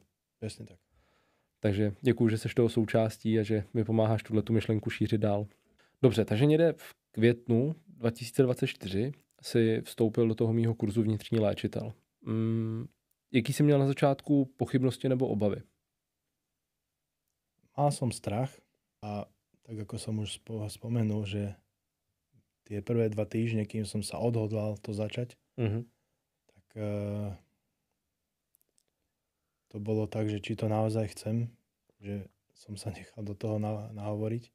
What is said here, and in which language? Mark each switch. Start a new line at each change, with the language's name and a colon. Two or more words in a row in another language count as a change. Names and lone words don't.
Czech: Přesně tak. Takže děkuju, že jsi toho součástí a že mi pomáháš tuhletu myšlenku šířit dál. Dobře, takže někde v květnu 2024 si vstoupil do toho mýho kurzu Vnitřní léčitel. Jaký jsi měl na začátku pochybnosti nebo obavy?
Slovak: Mal som strach a tak ako som už spomenul, že tie prvé 2 týždne, kým som sa odhodlal to začať, tak to bolo tak, že či to naozaj chcem, že som sa nechal do toho nahovoriť.